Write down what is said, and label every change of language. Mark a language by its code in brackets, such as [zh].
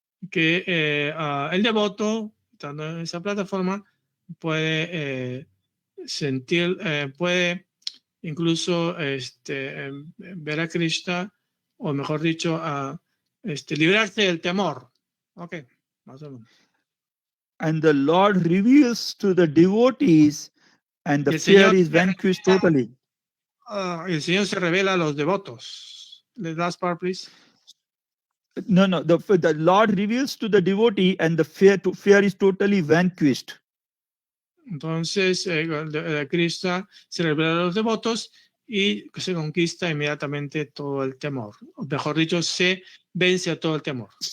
[es] que el devoto, estando en esa plataforma, puede sentir, puede incluso ver a Krishna, o mejor dicho, librarse del temor. Ok, más o menos. [en] And the Lord reveals to the devotees, and the fear is vanquished totally. [es] El Señor se revela a los devotos. [en] The last part, please. No, the Lord reveals to the devotee, and the fear is totally vanquished. [es] Entonces, Krishna se revela a los devotos y se conquista inmediatamente todo el temor. O mejor dicho, se vence a todo el temor.